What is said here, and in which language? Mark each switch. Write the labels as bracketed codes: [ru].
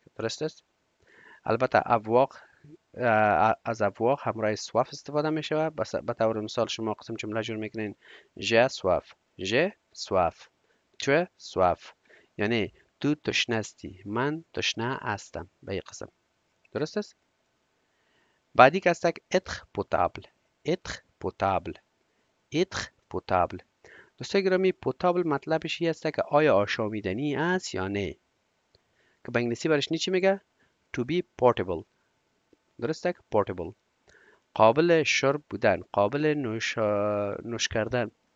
[fa] درست است؟ البته avoir از avoir همراه soif استفاده می شود. به طور مثال شما قسم جمله جور میکنین [fr] j'ai soif j'ai soif tu soif [fa] یعنی تو تشنه هستی من تشنه هستم به این قسم. درست است؟ بعدی که است [fr] être potable être potable être potable. [fa] دوستای گرامی potable مطلبش این است که آیا آشامیدنی است یا نه که به انگلیسی برش چی میگه [en] to be portable. [fa] درست است؟ portable قابل شرب بودن قابل نوش کردن.